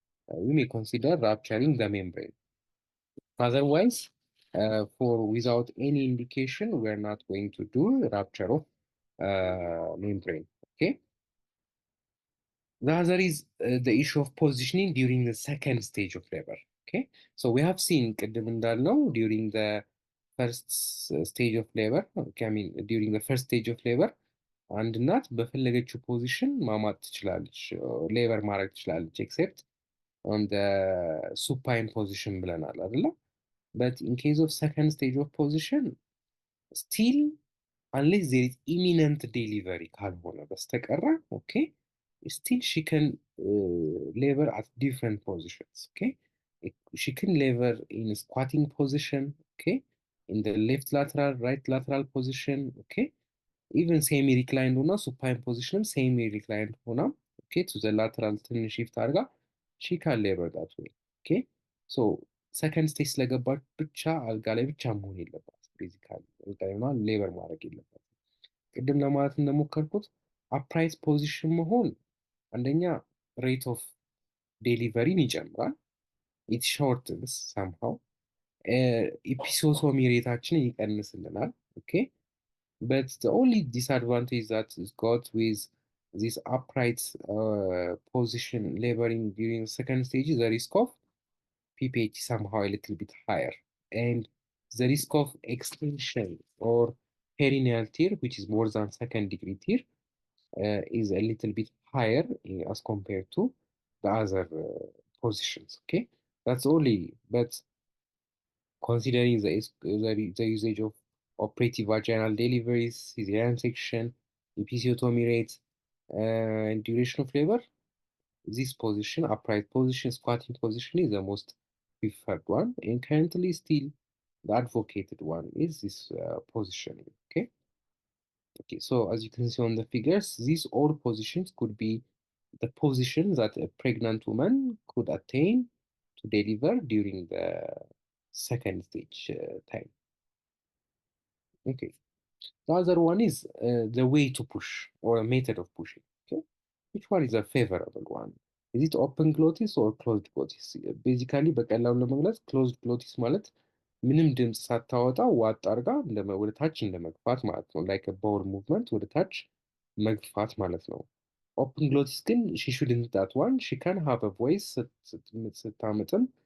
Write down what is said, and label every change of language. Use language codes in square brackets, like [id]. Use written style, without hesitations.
[en] We may consider rupturing the membrane. Otherwise, for without any indication, we're not going to do rupture of membrane, okay? The other is the issue of positioning during the second stage of labor, okay? So we have seen [am] ቅድም እንዳልነው [en] during the first stage of labor, okay, I mean during the first stage of labor, [am] አንድ እናት በፈለገችው ፖዚሽን ማማጥ ትችላለች፣ ሌበር ማድረግ ትችላለች [en] ኤክሴፕት ኦን ደ ሱፓይን ፖዚሽን [am] ብለናል አይደለ? [en] በት ኢን ኬዝ ኦፍ ሰከንድ ስቴጅ ኦፍ ፖዚሽን ስቲል unless there is imminent delivery [am] ካልሆነ በስተቀረ [en] ኦኬ still she can labor at different positions. Okay, she can labor in squatting position. Okay, in the left lateral, right lateral position. Okay, even semi reclined [am] ሆና [en] supine position semi reclined ሆና okay to the lateral ትንሽ shift [am] አድርጋ [en] she can labor that way. [am] Okay, so second stage ስለገባች ብቻ አልጋ ላይ ብቻ መሆን የለባት ቤዚካሊ አልጋ ላይ ሆና ሌበር ማድረግ የለባት። ቅድም ለማለት እንደሞከርኩት አፕራይት ፖዚሽን መሆን አንደኛ ሬት ኦፍ ዴሊቨሪን ይጨምራል። [en] ኢት ሾርትንስ ሳምሃው [am] ኢፒሶቶሚ ሬታችንን ይቀንስልናል። [en] ኦኬ በት ዘ ኦንሊ ዲስአድቫንቴጅ ዛት ኢዝ ጎት ዊዝ ዚስ አፕራይት ፖዚሽን ሌበሪንግ ዱሪንግ ሰከንድ ስቴጅ ዘ ሪስክ ኦፍ pph somehow a little bit higher, and the risk of extension or perineal tear, which is more than second degree tear, is a little bit higher as compared to the other positions. Okay, that's only, but considering the usage of operative vaginal deliveries, cesarean section, episiotomy rates, and duration of labor, this position, upright position, squatting position, is the most preferred one, and currently still the advocated one is this positioning. Okay. Okay, so as you can see on the figures, these all positions could be the position that a pregnant woman could attain to deliver during the second stage time. Okay, the other one is the way to push or a method of pushing. Okay, which one is a favorable one? Is it open glottis or closed glottis? [am] Basically በቀላሉ ለመግለጽ closed glottis ማለት ምንም ድምፅ ሳታወጣ ዋጥ አድርጋ ወደ ታች እንደመግፋት ማለት ነው። [en] ላይክ ባውል ሙቭመንት [am] ወደ ታች መግፋት ማለት ነው። ኦፕን ግሎቲስ ግን [en] ሺ ሹድንት ዳት ዋን ሺ ካን ሃቭ አ ቮይስ [am] ስታምጥም